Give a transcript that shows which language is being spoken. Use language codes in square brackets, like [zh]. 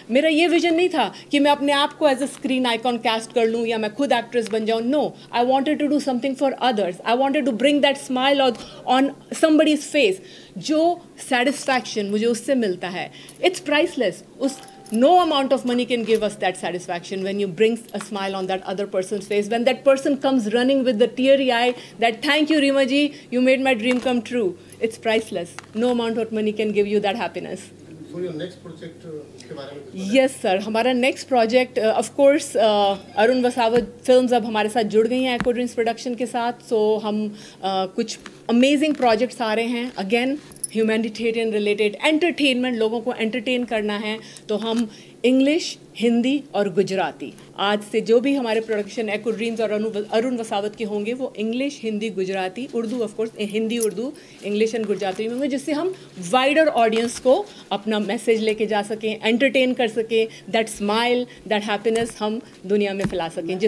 [hi] मेरा ये विजन नहीं था कि मैं अपने आप को [en] as a screen icon [hi] cast कर लूँ या मैं खुद एक्ट्रेस बन जाऊँ। [en] No, I wanted to do something for others. I wanted to bring that smile on somebody's face. [hi] जो सेटिस्फैक्शन मुझे उससे मिलता है, [en] It's priceless. उस no amount of money can give us that satisfaction when you bring a smile on that other person's face, when that person comes running with the teary eye that thank you Rima ji, you made my dream come true. It's priceless. No amount of money can give you that happiness. So your next project [hi] इसके बारे में कुछ Yes sir, हमारा [en] next project of course [hi] Arun वसावत films अब हमारे साथ जुड़ गई हैं एको ड्रीम्स प्रोडक्शन के साथ. So हम कुछ [en] amazing projects [hi] आ रहे हैं. Again ह्यूमैनिटेरियन रिलेटेड एंटरटेनमेंट, लोगों को एंटरटेन करना है तो हम इंग्लिश, हिंदी और गुजराती, आज से जो भी हमारे प्रोडक्शन एको ड्रीम्स और अरुण वसावत के होंगे वो English, Hindi, Gujarati, Urdu, of course Hindi, Urdu, English and Gujarati में होंगे, जिससे हम वाइडर ऑडियंस को अपना मैसेज लेके जा सकें, एंटरटेन कर सकें, [en] that smile, that happiness [hi] हम दुनिया में फैला सकें.